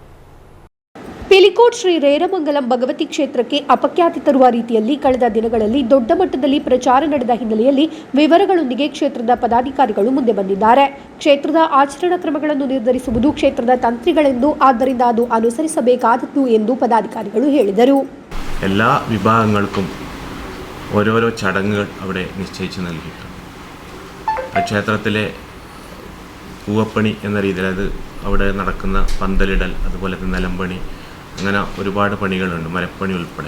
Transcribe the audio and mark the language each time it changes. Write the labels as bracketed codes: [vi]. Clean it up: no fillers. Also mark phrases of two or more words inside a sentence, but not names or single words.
[kn] ಪಿಲಿಕೋಟ್ ಶ್ರೀ ರೇರಮಂಗಲಂ ಭಗವತಿ ಕ್ಷೇತ್ರಕ್ಕೆ ಅಪಖ್ಯಾತಿ ತರುವ ರೀತಿಯಲ್ಲಿ ಕಳೆದ ದಿನಗಳಲ್ಲಿ ದೊಡ್ಡ ಮಟ್ಟದಲ್ಲಿ ಪ್ರಚಾರ ನಡೆದ ಹಿನ್ನೆಲೆಯಲ್ಲಿ ವಿವರಗಳೊಂದಿಗೆ ಕ್ಷೇತ್ರದ ಪದಾಧಿಕಾರಿಗಳು ಮುಂದೆ ಬಂದಿದ್ದಾರೆ. ಕ್ಷೇತ್ರದ ಆಚರಣಾ ಕ್ರಮಗಳನ್ನು ನಿರ್ಧರಿಸುವುದು ಕ್ಷೇತ್ರದ ತಂತ್ರಿಗಳೆಂದು, ಆದ್ದರಿಂದ ಅದು ಅನುಸರಿಸಬೇಕಾದದ್ದು ಎಂದು പദാധികാരികൾ ಹೇಳಿದರು. [ml] എല്ലാ വിഭാഗങ്ങൾക്കും ഓരോരോ ചടങ്ങുകൾ അവിടെ നിശ്ചയിച്ചു നൽകിയിട്ടുണ്ട്. ആ ക്ഷേത്രത്തിലെ പൂവപ്പണി എന്ന രീതിയിൽ, അത് അവിടെ നടക്കുന്ന പന്തലിടൽ, അതുപോലെ തന്നെ നിലമ്പണി, അങ്ങനെ ഒരുപാട് പണികളുണ്ട്, മരപ്പണി ഉൾപ്പെടെ.